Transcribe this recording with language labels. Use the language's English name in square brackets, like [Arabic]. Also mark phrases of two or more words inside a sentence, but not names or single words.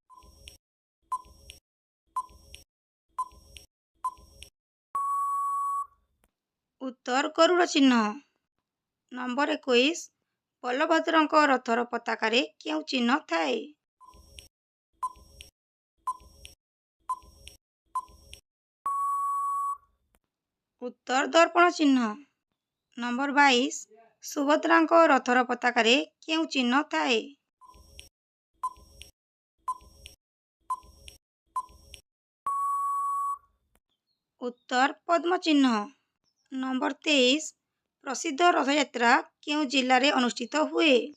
[Odia] ଉତ୍ତର ଗରୁଡ଼ ଚିହ୍ନ। ନମ୍ବର 21 ବଳଭଦ୍ରଙ୍କ ରଥର ପତାକାରେ କେଉଁ ଚିହ୍ନ ଥାଏ? ଉତ୍ତର ଦର୍ପଣ ଚିହ୍ନ। ନମ୍ବର 22 ସୁଭଦ୍ରାଙ୍କ ରଥର ପତାକାରେ କେଉଁ ଚିହ୍ନ ଥାଏ? ଉତ୍ତର ପଦ୍ମ ଚିହ୍ନ। ନମ୍ବର 23 ପ୍ରସିଦ୍ଧ ରଥଯାତ୍ରା କେଉଁ ଜିଲ୍ଲାରେ ଅନୁଷ୍ଠିତ ହୁଏ?